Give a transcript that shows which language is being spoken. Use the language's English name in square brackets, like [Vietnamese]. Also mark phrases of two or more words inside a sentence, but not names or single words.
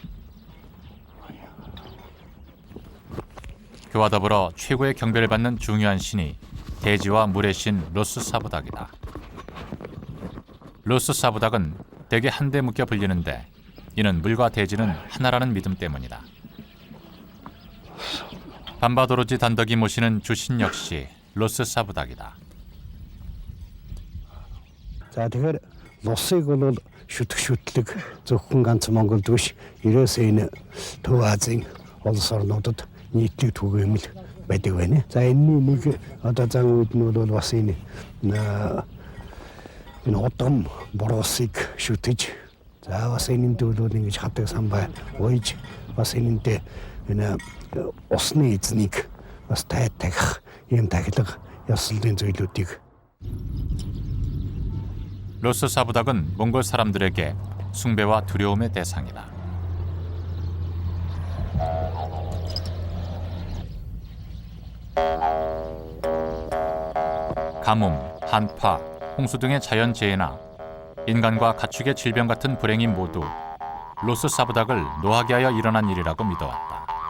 [Korean] 그와 더불어 최고의 경배를 받는 중요한 신이 대지와 물의 신 로스 사부닥이다. 로스 사부닥은 대개 한데 묶여 불리는데 이는 물과 대지는 하나라는 믿음 때문이다. 밤바도로지 단덕이 모시는 주신 역시 로스 사부닥이다. [Mongolian] За тэгэхээр лусыг бол шүтлэг зөвхөн ганц Монголд биш ерөөсөө энэ Төв Азийн улс орнуудад нийтлэг түгээмэл байдаг байна. За энэний нэг одоо зан үед нь бол бас энэ удам боросыг шүтэж за бас энэнд бол ингэж хадаг самбай уйж бас энэнтэй энэ усны эзнийг бас тайлах юм тахилга ёслолын зүйлүүдийг [Korean] 로스 사부닥은 몽골 사람들에게 숭배와 두려움의 대상이다. 가뭄, 한파, 홍수 등의 자연재해나 인간과 가축의 질병 같은 불행이 모두 로스 사부닥을 노하게 하여 일어난 일이라고 믿어왔다.